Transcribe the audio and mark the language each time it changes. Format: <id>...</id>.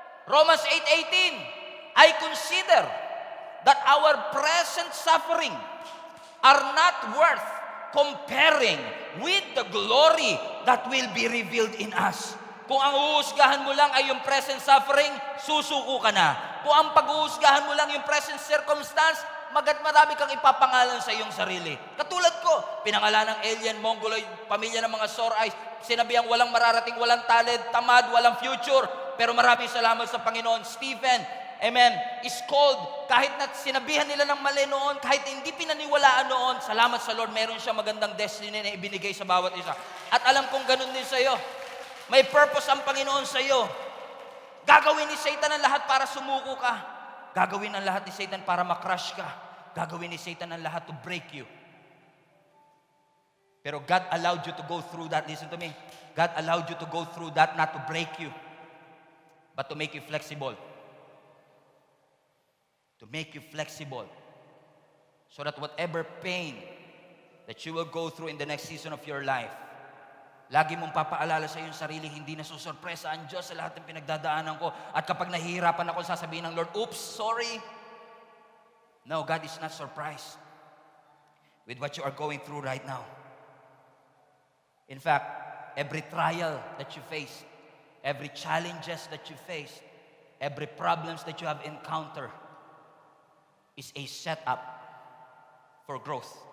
<en>Romans 8:18, I consider that our present suffering are not worth comparing with the glory that will be revealed in us.</en> <tl>Kung ang uusgahan mo lang ay yung present suffering, susuko ka na. Kung ang pag-uusgahan mo lang yung present circumstance, marami kang ipapangalan sa iyong sarili. Katulad ko, pinangalan ng alien, mongoloid, pamilya ng mga sore eyes, sinabihang walang mararating, walang talent, tamad, walang future. Pero maraming salamat sa Panginoon. Stephen, amen, is called, kahit na sinabihan nila ng mali noon, kahit hindi pinaniwalaan noon, salamat sa Lord, meron siya magandang destiny na ibinigay sa bawat isa. At alam kong ganun din sa iyo. May purpose ang Panginoon sa iyo. Gagawin ni Satan ang lahat para sumuko ka. Gagawin ang lahat ni Satan para makrush ka. Gagawin ni Satan ang lahat</tl> <en>to break you. Pero God allowed you to go through that. Listen to me. God allowed you to go through that not to break you, but to make you flexible. To make you flexible. So that whatever pain that you will go through in the next season of your life,</en> <tl>Lagi mong papaalala sa iyong sarili, hindi na susurpresa ang Diyos sa lahat ng pinagdadaanan ko. At kapag nahihirapan ako, sasabihin ng Lord,</tl> <en>oops, sorry. No, God is not surprised with what you are going through right now. In fact, every trial that you face, every challenges that you face, every problems that you have encountered is a setup for growth.</en>